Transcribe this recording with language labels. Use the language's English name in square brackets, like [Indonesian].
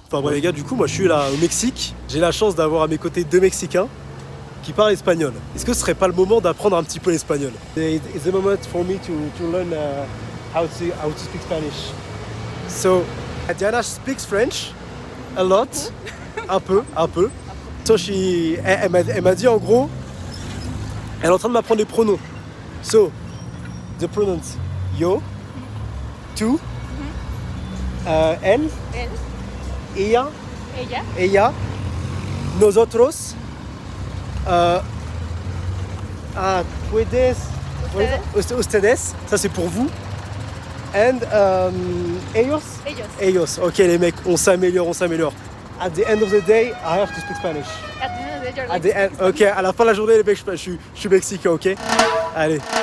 [French] Enfin bon les gars, du coup, moi je suis là au Mexique. J'ai la chance d'avoir à mes côtés deux Mexicains qui parlent espagnol. Est-ce que ce serait pas le moment d'apprendre un petit peu l'espagnol? [English] It's the moment for me to learn how to speak Spanish. So, Diana speaks French a lot, [French] un peu. So elle m'a dit en gros, elle est en train de m'apprendre les pronoms. [English] So, the pronouns yo, tú, él, ella, nosotros, puedes, ustedes, [French] ça c'est pour vous. And ellos. Ok les mecs, on s'améliore. [English] At the end of the day, I have to speak Spanish. At the end of the day, you're like [French] Ok, à la fin de la journée les mecs, je suis mexicain, ok? Allez.